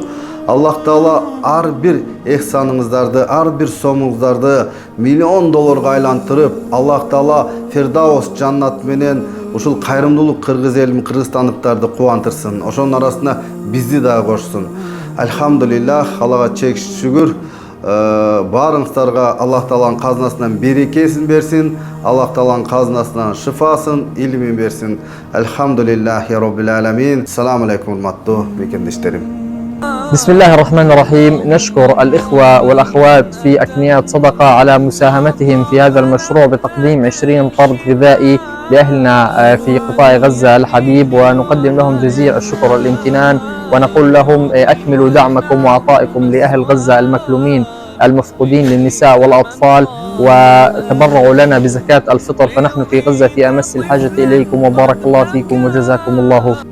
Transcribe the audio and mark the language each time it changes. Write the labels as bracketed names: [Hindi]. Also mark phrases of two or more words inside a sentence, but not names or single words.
[Kyrgyz] Аллах Таала ар бир эхсаныңыздарды, ар бир сомуңуздарды миллион долларга айлантырып, Аллах Таала Фирдаус жаннат менен ушул кайрымдуулук кыргыз элин, кыргызстандыктарды кубантырсын. Ошонун арасына бизди дагы кошсун. Альхамдулиллах, Аллага чек шүгүр. Барыңыздарга Аллах Тааланын казынасынан берекесин берсин, Аллах Тааланын казынасынан шифасын, илимин берсин. [Arabic] الحمد لله رب العالمين. سلام عليكم, [Kyrgyz] урматтуу мекендештерим. [Arabic] بسم الله الرحمن الرحيم. نشكر الإخوة والأخوات في أكنيات صدقة على مساهمتهم في هذا المشروع بتقديم 20 طرد غذائي لأهلنا في قطاع غزة الحبيب، ونقدم لهم جزيل الشكر والامتنان، ونقول لهم أكملوا دعمكم وعطائكم لأهل غزة المكلومين المفقودين للنساء والأطفال، وتبرعوا لنا بزكاة الفطر، فنحن في غزة في أمس الحاجة إليكم، وبارك الله فيكم وجزاكم الله.